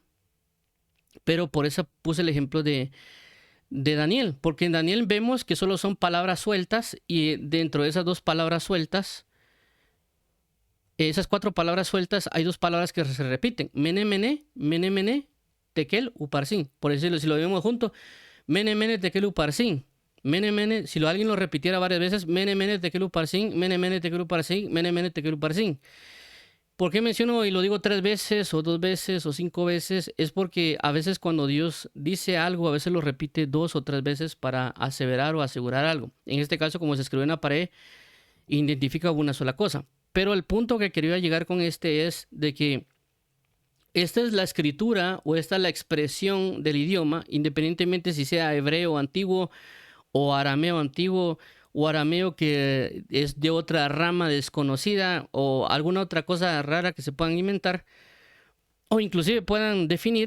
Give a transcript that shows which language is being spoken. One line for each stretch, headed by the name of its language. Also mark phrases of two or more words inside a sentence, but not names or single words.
Spanish: Pero por eso puse el ejemplo de Daniel, porque en Daniel vemos que solo son palabras sueltas y dentro de esas dos palabras sueltas, esas cuatro palabras sueltas, hay dos palabras que se repiten.
Aramaic: Mene Mene, Mene Mene, Tekel Uparsin.
Spanish: Por decirlo, si lo vemos junto,
Aramaic: Mene Mene Tekel Uparsin. Mene Mene,
Spanish: si alguien lo repitiera varias veces,
Aramaic: Mene Mene Tekel Uparsin, Mene Mene Tekel Uparsin, Mene Mene Tekel Uparsin.
Spanish: ¿Por qué menciono y lo digo 3 veces o 2 veces o 5 veces? Es porque a veces cuando Dios dice algo, a veces lo repite 2 o 3 veces para aseverar o asegurar algo. En este caso, como se escribió en la pared, identifica una sola cosa. Pero el punto que quería llegar con este es de que esta es la escritura o esta es la expresión del idioma, independientemente si sea hebreo antiguo o arameo antiguo o arameo que es de otra rama desconocida o alguna otra cosa rara que se puedan inventar o inclusive puedan definir.